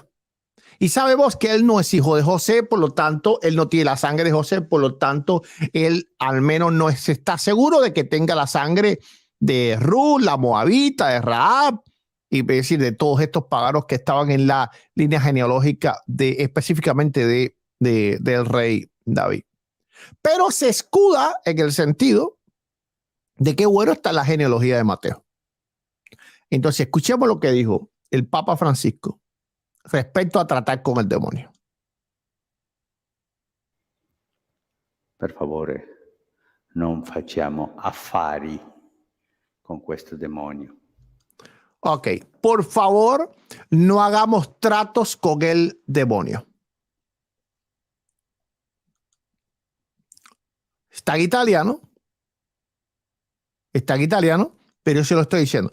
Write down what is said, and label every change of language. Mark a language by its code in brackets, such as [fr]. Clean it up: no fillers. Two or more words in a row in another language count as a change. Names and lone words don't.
[es] Y sabemos que él no es hijo de José, por lo tanto, él no tiene la sangre de José, por lo tanto, él al menos no está seguro de que tenga la sangre de Ruth, la moabita, de Rahab, y es decir, de todos estos paganos que estaban en la línea genealógica específicamente del rey David. Pero se escuda en el sentido de que bueno está la genealogía de Mateo. Entonces, escuchemos lo que dijo el Papa Francisco respecto a tratar con el demonio. [it] Per favore, non facciamo affari con questo demonio. [es] Ok, por favor, no hagamos tratos con el demonio. Está en italiano, pero yo se lo estoy diciendo.